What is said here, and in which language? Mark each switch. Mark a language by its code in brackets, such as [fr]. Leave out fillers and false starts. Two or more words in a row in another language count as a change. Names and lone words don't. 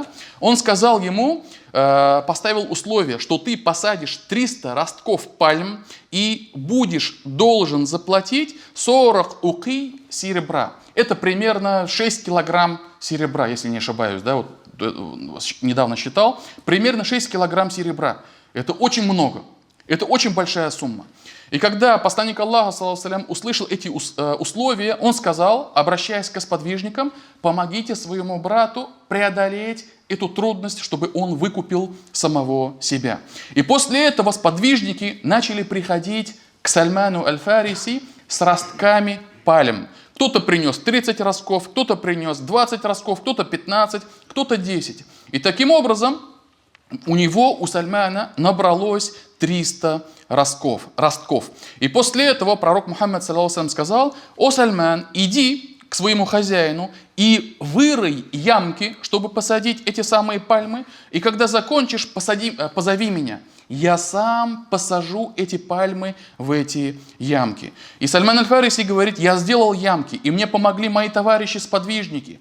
[ru] Он сказал ему, поставил условие, что ты посадишь 300 ростков пальм и будешь должен заплатить 40 уки серебра. Это примерно 6 килограмм серебра, если не ошибаюсь, да? Вот, недавно считал. Примерно 6 килограмм серебра. Это очень много. Это очень большая сумма. И когда посланник Аллаха, [ar] صلى الله عليه وسلم, [ru] услышал эти условия, он сказал, обращаясь к сподвижникам: помогите своему брату преодолеть эту трудность, чтобы он выкупил самого себя. И после этого сподвижники начали приходить к Сальману Аль-Фариси с ростками пальм. Кто-то принес 30 ростков, кто-то принес 20 ростков, кто-то 15, кто-то 10. И таким образом у Сальмана набралось 300 ростков. И после этого пророк Мухаммад, [ar] صلى الله عليه وسلم, [ru] сказал: «О Сальман, иди к своему хозяину и вырой ямки, чтобы посадить эти самые пальмы, и когда закончишь, позови меня. Я сам посажу эти пальмы в эти ямки. И Сальман аль-Фариси говорит, я сделал ямки, и мне помогли мои товарищи-сподвижники.